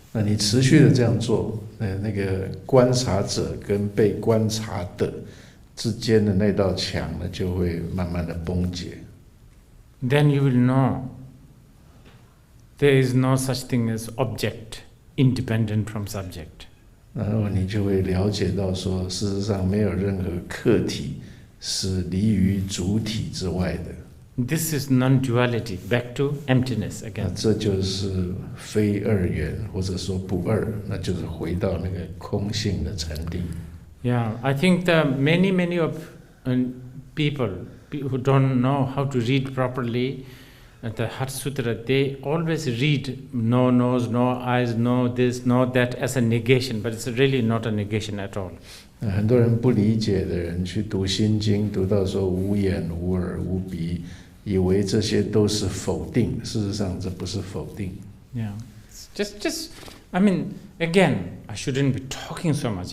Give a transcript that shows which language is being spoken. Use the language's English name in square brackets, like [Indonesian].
[Chinese] 那你持续的这样做，那个观察者跟被观察的之间的那道墙呢，就会慢慢的崩解。 [English] Then you will know there is no such thing as object independent from subject. [Chinese] 然后你就会了解到说，事实上没有任何客体是离于主体之外的。 [English] This is non-duality, back to emptiness again. [Chinese] 这就是非二元，或者说不二，那就是回到那个空性的禅定。 [English] Yeah, I think many of people who don't know how to read properly the Heart Sutra, they always read no nose, no eyes, no this, no that as a negation, but it's really not a negation at all. [Chinese] 很多人不理解的人去读心经，读到说无眼、无耳、无鼻，以为这些都是否定，事实上这不是否定。 [English] Yeah, just again, I shouldn't be talking so much.